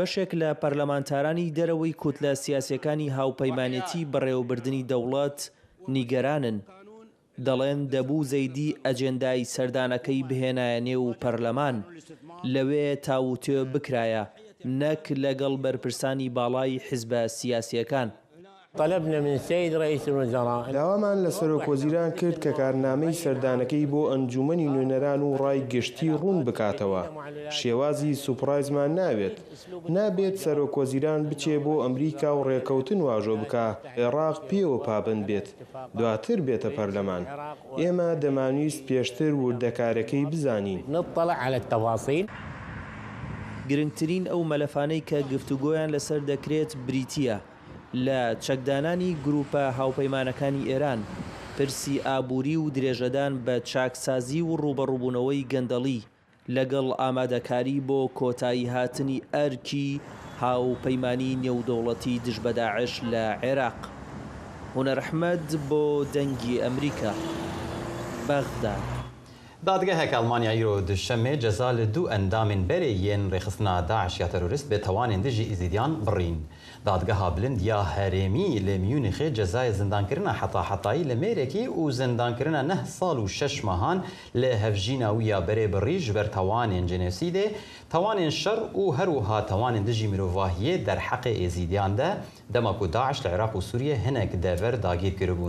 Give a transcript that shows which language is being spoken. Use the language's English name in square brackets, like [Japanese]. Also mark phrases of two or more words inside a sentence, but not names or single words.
[Central Kurdish] بەشێک لە پەرلەمانتارانی دەرەوەی کۆتلە سیاسیەکانی هاوپەیمانێتی بەڕێوەبردننی دەوڵەت نیگەرانن. دەڵێن دەبوو زەیدی ئەجێندای سەردانەکەی بهێنایە نێو پەرلەمان، لەوێ تاوتێ بکرایە، نەک لەگەڵ بەرپرسانی باڵای حیزبە سیاسیەکان. [Arabic] طلبنا من السيد رئيس الوزراء. [Central Kurdish] داوامان لە سەرۆکوەزیران کرد کە کارنامەی سەردانەکەی بۆ ئەنجومەنی نوێنەران و ڕای گشتی ڕوون بکاتەوە. شێوازی سوپڕایزمان نابێت سەرۆکوەزیران بچێ بۆ ئەمریکا و ڕێکەوتن واژۆ بکە، عێراق پێوە پابند بێت، دواتر بێتە پەرلەمان. ئێمە دەمانویست پێشتر وردەکارەکەی بزانین. [Arabic] نطلع على التفاصيل. [Central Kurdish] گرنگترین ئەو مەلەفانەی کە گفتوگۆیان لەسەر دەکرێت بریتیە لە چەکدانانی گروپە هاوپەیمانەکانی ئێران، پرسی ئابووری و درێژەدان بە چاکسازی و ڕوبەڕووبوونەوەی گەندەڵی لەگەڵ ئامادەکاری بۆ کۆتایی هاتنی ئەرکی هاوپەیمانی نێودەوڵەتی دژ بە داعش لە عێراق. هونەر ئەحمەد بۆ دەنگی ئەمریکا، بەغداد. [Kurdish] دادگەهێک ئەڵمانیا ئیرۆ دوشەمێ جەزا لە دوو ئەندامên berê yên rêxistina Daeş ya terorist bê tewanên dijî îzîdiyan birîn. Dadgeha bilind ya herêmî lê Mûnîxê cezayê zindankirina heta-hetayî li mêrekî û zindankirina 9 sal û 6 mehan lê hevjîna wî ya berê birî ji ber tewanên genêsîdê, tewanên şer û her wiha tewanên dijî mirovahiyê derheqê êzîdiyan de dema ku Daeş li Iraq û Sûriye hinek dever dagîr kiribûn.